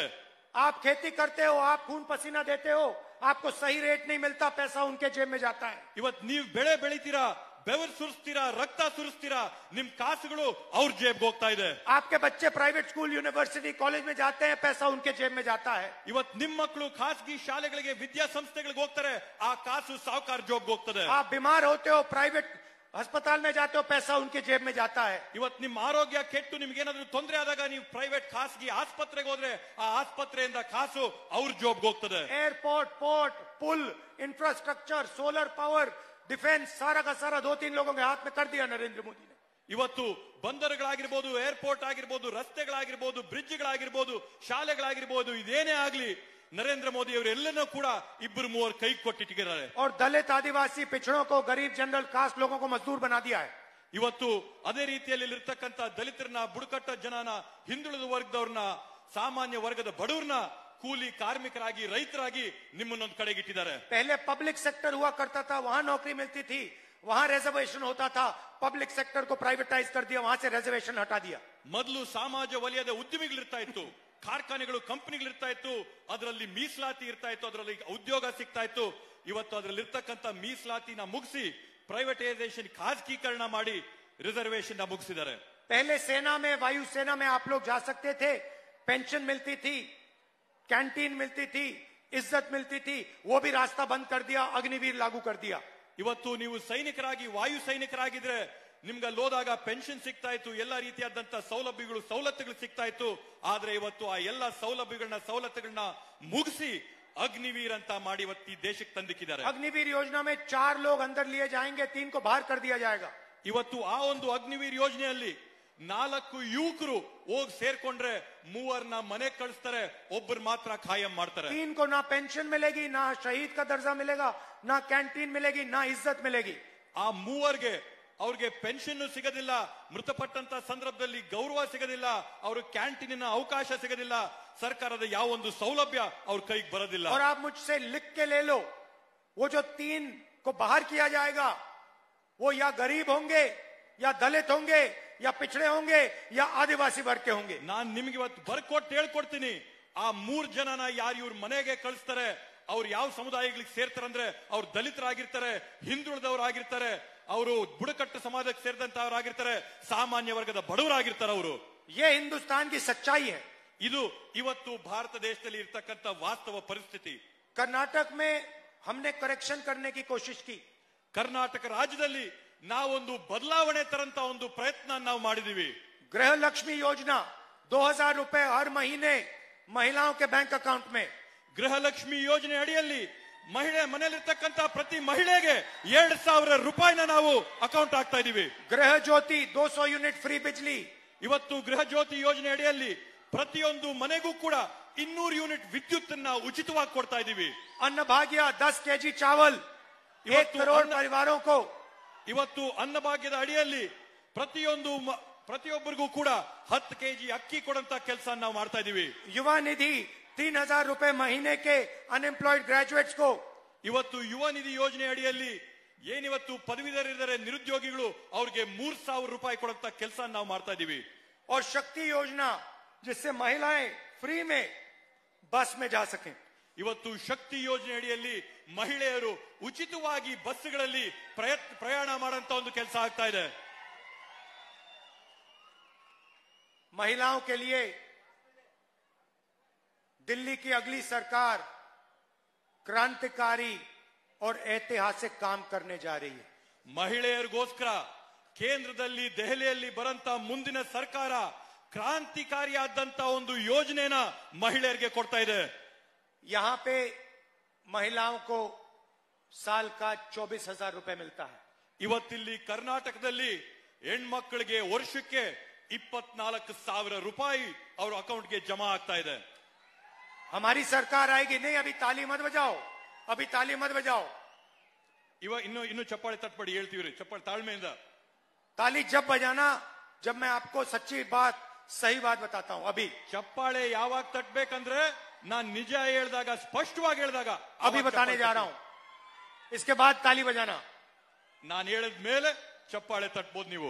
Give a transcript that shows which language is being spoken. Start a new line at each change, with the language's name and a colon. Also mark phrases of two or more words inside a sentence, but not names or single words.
Hindi: आप खेती करते हो, आप खून पसीना देते हो, आपको सही रेट नहीं मिलता, पैसा उनके जेब में जाता है.
Kannada: ಇವತ್ತು ನೀವು ಬೆಳೆ ಬೆಳಿತೀರಾ, ಬೆವರು ಸುರಿಸ್ತೀರಾ, ರಕ್ತ ಸುರಿಸ್ತೀರಾ, ನಿಮ್ ಕಾಸುಗಳು ಅವ್ರ ಜೇಬ್ಗೆ ಹೋಗ್ತಾ ಇದೆ.
Hindi: आपके बच्चे
English: private school,
Hindi: यूनिवर्सिटी, कॉलेज में जाते हैं, पैसा उनके जेब में जाता है.
Kannada: ಇವತ್ತು ನಿಮ್ಮ ಮಕ್ಕಳು ಖಾಸಗಿ ಶಾಲೆಗಳಿಗೆ ವಿದ್ಯಾಸಂಸ್ಥೆಗಳಿಗೆ ಹೋಗ್ತಾರೆ, ಆ ಕಾಸು ಸಾಹುಕಾರ ಜೋಬ್ಗೆ ಹೋಗ್ತದೆ.
Hindi: आप बीमार होते हो, प्राइवेट अस्पताल में जाते हो, पैसा उनके जेब में जाता है.
Kannada: ಇವತ್ತು ನಿಮ್ಮ ಆರೋಗ್ಯ ಕೆಟ್ಟು ನಿಮ್ಗೇನಾದ್ರೂ ತೊಂದರೆ ಆದಾಗ ನೀವು ಪ್ರೈವೇಟ್ ಖಾಸಗಿ ಆಸ್ಪತ್ರೆಗೆ ಹೋದ್ರೆ ಆ ಆಸ್ಪತ್ರೆಯಿಂದ ಕಾಸು ಅವ್ರ ಜೋಬ್ಗೆ ಹೋಗ್ತದೆ.
English: airport, port,
Hindi: पुल,
English: infrastructure, solar power, defence,
Hindi: सारा का सारा 2-3 लोगों के हाथ में कर दिया नरेंद्र मोदी ने.
Kannada: ಇವತ್ತು ಬಂದರುಗಳಾಗಿರ್ಬೋದು, ಏರ್ಪೋರ್ಟ್ ಆಗಿರ್ಬೋದು, ರಸ್ತೆಗಳಾಗಿರ್ಬೋದು, ಬ್ರಿಡ್ಜ್ಗಳಾಗಿರ್ಬೋದು, ಶಾಲೆಗಳಾಗಿರ್ಬೋದು, ಇದೇನೇ ಆಗ್ಲಿ ನರೇಂದ್ರ ಮೋದಿ ಅವರು ಎಲ್ಲನೂ ಕೂಡ 2-3 ಕೈ ಕೊಟ್ಟಿಟ್ಟಿದ್ದಾರೆ.
Hindi: और दलित आदिवासी पिछड़ों को, गरीब
English: general caste
Hindi: लोगों को मजदूर बना दिया है.
Kannada: ಇವತ್ತು ಅದೇ ರೀತಿಯಲ್ಲಿ ಇರ್ತಕ್ಕಂಥ ದಲಿತರನ್ನ, ಬುಡಕಟ್ಟ ಜನನ, ಹಿಂದುಳಿದ ವರ್ಗದವ್ರನ್ನ, ಸಾಮಾನ್ಯ ವರ್ಗದ ಬಡವ್ರನ್ನ ಕೂಲಿ ಕಾರ್ಮಿಕರಾಗಿ, ರೈತರಾಗಿ ನಿಮ್ಮನ್ನೊಂದು ಕಡೆಗಿಟ್ಟಿದ್ದಾರೆ.
Hindi: पहले
English: public sector
Hindi: हुआ करता था, वहां नौकरी मिलती थी, वहां रिजर्वेशन होता था.
English: public sector
Hindi: को प्राइवेटाइज कर दिया, वहां से रिजर्वेशन हटा दिया.
Kannada: ಮೊದಲು ಸಮಾಜ ವಲಯದ ಉದ್ಯಮಿಗಳಿರ್ತಾ ಇತ್ತು, ಕಾರ್ಖಾನೆಗಳು, ಕಂಪನಿಗಳಿರ್ತಾ ಇತ್ತು, ಅದರಲ್ಲಿ ಮೀಸಲಾತಿ ಇರ್ತಾ ಇತ್ತು, ಅದರಲ್ಲಿ ಉದ್ಯೋಗ ಸಿಗ್ತಾ ಇತ್ತು. ಇವತ್ತು ಅದರಲ್ಲಿ ಇರ್ತಕ್ಕಂಥ ಮೀಸಲಾತಿನ ಮುಗಿಸಿ ಪ್ರೈವೇಟೈಸೇಷನ್, ಖಾಸಗೀಕರಣ ಮಾಡಿ ರಿಸರ್ವೇಶನ್ ಮುಗಿಸಿದ್ದಾರೆ.
Hindi: पहले सेना में, वायु सेना में आप लोग जा सकते थे, पेंशन मिलती थी, कैंटीन मिलती थी, इज्जत मिलती थी, वो भी रास्ता बंद कर दिया, अग्निवीर लागू कर दिया.
Kannada: ಇವತ್ತು ನೀವು ಸೈನಿಕರಾಗಿ, ವಾಯು ಸೈನಿಕರಾಗಿದ್ರೆ ನಿಮ್ಗೆ ಹೋದಾಗ ಪೆನ್ಷನ್ ಸಿಗ್ತಾ ಇತ್ತು, ಎಲ್ಲ ರೀತಿಯಾದಂತ ಸೌಲಭ್ಯಗಳು, ಸವಲತ್ತುಗಳು ಸಿಗ್ತಾ ಇತ್ತು. ಆದ್ರೆ ಇವತ್ತು ಆ ಎಲ್ಲ ಸೌಲಭ್ಯಗಳನ್ನ, ಸವಲತ್ತುಗಳನ್ನ ಮುಗಿಸಿ ಅಗ್ನಿವೀರ್ ಅಂತ ಮಾಡಿ ಇವತ್ತು ಈ ದೇಶಕ್ಕೆ ತಂದಿಕ್ಕಿದ್ದಾರೆ.
Hindi: अग्निवीर योजना में 4 लोग अंदर लिए जाएंगे, 3 को बाहर कर दिया जाएगा.
Kannada: ಇವತ್ತು ಆ ಒಂದು ಅಗ್ನಿವೀರ್ ಯೋಜನೆಯಲ್ಲಿ 4 ಯುವಕರು ಹೋಗಿ ಸೇರ್ಕೊಂಡ್ರೆ 3 ಮನೆ ಕಳಿಸ್ತಾರೆ, ಒಬ್ಬರು ಮಾತ್ರ ಖಾಯಂ ಮಾಡ್ತಾರೆ.
Hindi: 3 को ना पेंशन मिलेगी, ना शहीद का दर्जा मिलेगा, ना कैंटीन मिलेगी, ना इज्जत मिलेगी.
Kannada: ಆ 3 ಅವ್ರಿಗೆ ಪೆನ್ಷನ್ ಸಿಗೋದಿಲ್ಲ, ಮೃತಪಟ್ಟಂತ ಸಂದರ್ಭದಲ್ಲಿ ಗೌರವ ಸಿಗೋದಿಲ್ಲ, ಅವ್ರ ಕ್ಯಾಂಟೀನಿನ ಅವಕಾಶ ಸಿಗೋದಿಲ್ಲ, ಸರ್ಕಾರದ ಯಾವ ಒಂದು ಸೌಲಭ್ಯ ಅವ್ರ ಕೈಗೆ ಬರೋದಿಲ್ಲ.
Hindi: और आप मुझसे लिख के ले लो, वो जो 3 को बाहर किया जाएगा, वो या गरीब होंगे, या दलित होंगे, या पिछड़े होंगे, या आदिवासी वर्ग के होंगे.
Kannada: ನಾನ್ ನಿಮ್ಗೆ ಇವತ್ತು ಬರ್ಕೊಟ್ಟು ಹೇಳ್ಕೊಡ್ತೀನಿ, ಆ 3 ಜನನ ಯಾರು ಇವ್ರ ಮನೆಗೆ ಕಳಿಸ್ತಾರೆ, ಅವ್ರು ಯಾವ ಸಮುದಾಯಗಳಿಗೆ ಸೇರ್ತಾರಂದ್ರೆ ಅವ್ರು ದಲಿತರಾಗಿರ್ತಾರೆ, ಹಿಂದುಳಿದವರಾಗಿರ್ತಾರೆ, ಅವರು ಬುಡಕಟ್ಟು ಸಮಾಜಕ್ಕೆ ಸೇರಿದಂತವರಾಗಿರ್ತಾರೆ, ಸಾಮಾನ್ಯ ವರ್ಗದ ಬಡವರಾಗಿರ್ತಾರೆ ಅವರು.
Hindi: ये हिंदुस्तान की सच्चाई है.
Kannada: ಇದು ಇವತ್ತು ಭಾರತ ದೇಶದಲ್ಲಿ ಇರ್ತಕ್ಕಂಥ ವಾಸ್ತವ ಪರಿಸ್ಥಿತಿ.
Hindi: कर्नाटक में हमने करेक्शन करने की कोशिश की.
Kannada: ಕರ್ನಾಟಕ ರಾಜ್ಯದಲ್ಲಿ ನಾವೊಂದು ಬದಲಾವಣೆ ತರಂತ ಒಂದು ಪ್ರಯತ್ನ ನಾವು ಮಾಡಿದೀವಿ.
Hindi: गृह लक्ष्मी योजना 2000 रुपए हर महीने महिलाओं के
English: bank account
Hindi: में.
Kannada: ಗೃಹಲಕ್ಷ್ಮಿ ಯೋಜನೆ ಅಡಿಯಲ್ಲಿ ಮಹಿಳೆ ಮನೆಯಲ್ಲಿರ್ತಕ್ಕಂಥ ಪ್ರತಿ ಮಹಿಳೆಗೆ 2000 ರೂಪಾಯಿನ ನಾವು ಅಕೌಂಟ್ ಹಾಕ್ತಾ ಇದೀವಿ.
Hindi: गृह ज्योति 200
English: unit free
Hindi: बिजली,
Kannada: ಇವತ್ತು ಗೃಹ ಜ್ಯೋತಿ ಯೋಜನೆ ಅಡಿಯಲ್ಲಿ ಪ್ರತಿಯೊಂದು ಮನೆಗೂ ಕೂಡ 200 ಯೂನಿಟ್ ವಿದ್ಯುತ್ ಅನ್ನ ಉಚಿತವಾಗಿ ಕೊಡ್ತಾ ಇದೀವಿ.
Hindi: अन्नभाग्य 10 kg चावल 1 करोड़ परिवारों को.
Kannada: ಇವತ್ತು ಅನ್ನಭಾಗ್ಯದ ಅಡಿಯಲ್ಲಿ ಪ್ರತಿಯೊಬ್ಬರಿಗೂ ಕೂಡ 10 kg ಅಕ್ಕಿ ಕೊಡುವಂತ ಕೆಲಸ ನಾವು ಮಾಡ್ತಾ ಇದೀವಿ.
Hindi: युवा निधि 3000 रुपए महीने के
English: unemployed graduates
Hindi: को.
Kannada: ಇವತ್ತು ಯುವ ನಿಧಿ ಯೋಜನೆ ಅಡಿಯಲ್ಲಿ ಏನಿವತ್ತು ಪದವೀಧರರಿದ್ದಾರೆ ನಿರುದ್ಯೋಗಿಗಳು ಅವ್ರಿಗೆ 3000 ರೂಪಾಯಿ ಕೊಡುವಂತ ಕೆಲಸ ನಾವು ಮಾಡ್ತಾ ಇದೀವಿ.
Hindi: और शक्ति योजना जिससे महिलाएं फ्री में बस में जा सकें.
Kannada: ಇವತ್ತು ಶಕ್ತಿ ಯೋಜನೆ ಅಡಿಯಲ್ಲಿ ಮಹಿಳೆಯರು ಉಚಿತವಾಗಿ ಬಸ್ಗಳಲ್ಲಿ ಪ್ರಯಾಣ ಮಾಡುವಂತ ಒಂದು ಕೆಲಸ ಆಗ್ತಾ ಇದೆ.
Hindi: महिलाओं के लिए दिल्ली की अगली सरकार क्रांतिकारी और ऐतिहासिक काम करने जा रही है.
Kannada: ಮಹಿಳೆಯರಿಗೋಸ್ಕರ ಕೇಂದ್ರದಲ್ಲಿ ದೆಹಲಿಯಲ್ಲಿ ಬರಂತ ಮುಂದಿನ ಸರ್ಕಾರ ಕ್ರಾಂತಿಕಾರಿಯಾದಂತ ಒಂದು ಯೋಜನೆನ ಮಹಿಳೆಯರಿಗೆ ಕೊಡ್ತಾ ಇದೆ.
Hindi: यहां पे महिलाओं को साल का 24,000 रुपए मिलता है.
Kannada: ಇವತ್ತಿಲ್ಲಿ ಕರ್ನಾಟಕದಲ್ಲಿ ಹೆಣ್ಮಕ್ಕಳಿಗೆ ವರ್ಷಕ್ಕೆ 24,000 ರೂಪಾಯಿ ಅವರ ಅಕೌಂಟ್ಗೆ ಜಮಾ ಆಗ್ತಾ ಇದೆ.
Hindi: हमारी सरकार आएगी. नहीं, अभी ताली मत बजाओ, अभी ताली मत बजाओ.
Kannada: ಇನ್ನು ಚಪ್ಪಾಳೆ ತಟ್ಪಡಿ ಹೇಳ್ತೀವ್ರಿ. ಚಪ್ಪಾಳೆ ತಾಳ್ಮೆಯಿಂದ.
Hindi: ताली जब बजाना जब मैं आपको सच्ची बात सही बात बताता हूं. अभी
Kannada: ಚಪ್ಪಾಳೆ ಯಾವಾಗ ತಟ್ಬೇಕಂದ್ರೆ ನಾನು ನಿಜ ಹೇಳಿದಾಗ ಸ್ಪಷ್ಟವಾಗಿ ಹೇಳಿದಾಗ
Hindi: अभी बताने जा रहा हूं. इसके बाद ताली बजाना.
Kannada: ನಾನು ಹೇಳಿದ ಮೇಲೆ ಚಪ್ಪಾಳೆ ತಟ್ಬೋದು ನೀವು.